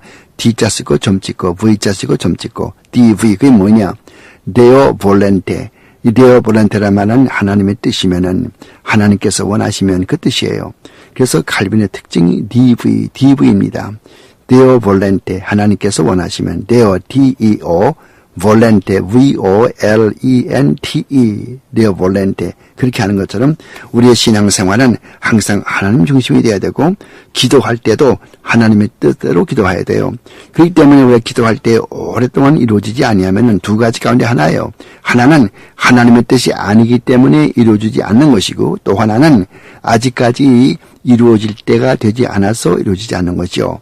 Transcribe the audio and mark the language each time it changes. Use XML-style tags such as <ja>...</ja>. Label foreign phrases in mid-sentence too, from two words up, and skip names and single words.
<ko>D자 쓰고 점 찍고 V자 쓰고 점 찍고 DV 그게 뭐냐?</ko> <la>Deo volente.</la> <ko>이</ko> <la>Deo volente</la> <ko>란 말은 하나님의 뜻이면은 하나님께서 원하시면 그 뜻이에요. 그래서 칼빈의 특징이 DV입니다.</ko> <la>Deo volente</la> <ko>하나님께서 원하시면</ko> <la>Deo D-E-O volente, V-O-L-E-N-T-E, Deo volente.</la> <ko>그렇게 하는 것처럼 우리의 신앙생활은 항상 하나님 중심이 돼야 되고 기도할 때도 하나님의 뜻대로 기도해야 돼요. 그렇기 때문에 우리가 기도할 때 오랫동안 이루어지지 아니하면 두 가지 가운데 하나예요. 하나는 하나님의 뜻이 아니기 때문에 이루어지지 않는 것이고 또 하나는 아직까지 이루어질 때가 되지 않아서 이루어지지 않는 것이요.</ko>